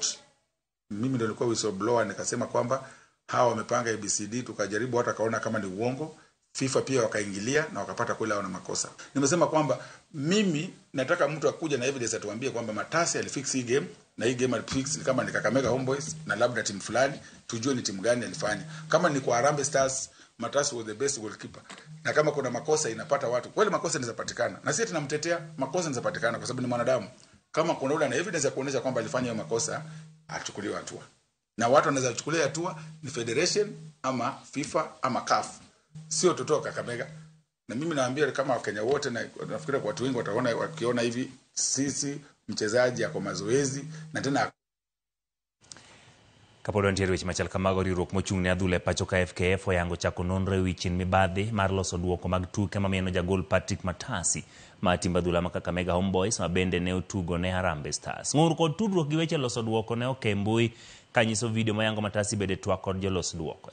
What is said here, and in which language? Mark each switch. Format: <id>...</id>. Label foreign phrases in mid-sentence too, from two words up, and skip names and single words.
<sw>Mimi ndio nilikuwa whistleblower nikasema kwamba hawa wamepanga ABCD, tukajaribu hata kaona kama ni uongo. FIFA pia wakaingilia na wakapata kweli wana makosa. Nimesema kwamba mimi nataka mtu akuja na evidence atuambie kwamba Matasi alifix hii game na hii game alifix kama ni Kakamega Homeboyz na labda timu fulani, tujue ni timu gani alifanya. Kama ni kwa Harambee Stars,</sw> <en>Matasi was the best goalkeeper.</en> <sw>Na kama kuna makosa inapata watu, kweli makosa yanapatikana. Na sisi tunamtetea, makosa yanapatikana kwa sababu ni mwanadamu. Kama kuna ule na evidence ya kuonyesha kwamba alifanya hiyo makosa, achukuliwe hatua. Na watu wanaweza kuchukulia hatua ni federation ama FIFA ama CAF. Sio tutoka Kakamega. Na mimi naambia kama Wakenya wote, na nafikiri kwa watu wengi wataona wakiona hivi, sisi mchezaji yako mazoezi na tena</sw> <luo>Kapolo ntiere weche machal kamago riwruok mochung' ne adhula e pacho ka FKF oyango chako nonro e wi chien mibadhi mar loso duoko mag tuke mamieno jagol Patrick Matasi ma timbe adhula ma Kakamega Homeboyz ma bende ne otugo ne Harambee Stars. Ng'ur kod tudruok gi weche loso duoko ne oke mbui kanyiso video mayango Matasi bede twak kod jolos duoko.</luo>